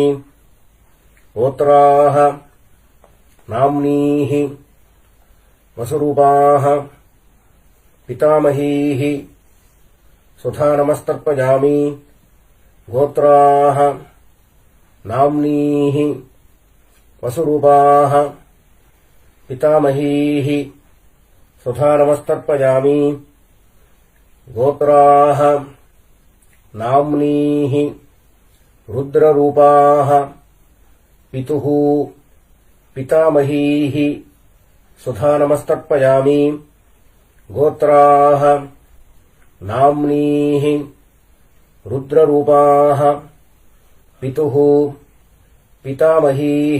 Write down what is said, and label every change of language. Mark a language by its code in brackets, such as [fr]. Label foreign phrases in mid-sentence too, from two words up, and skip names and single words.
[sa] गोत्राः नाम्नीः वसुरूपाः पितामहीः सुधा नमस्तर्पयामि. गोत्राः नाम्नीः वसुरूपाः पितामहीः सुधा नमस्तर्पयामि. கோத்ராஹ नाम्नीः रुद्ररूपाः पितुः पितामहीः सुधानमस्तर्पयामि गोत्राः नाम्नीः रुद्ररूपाः पितुः पितामहीः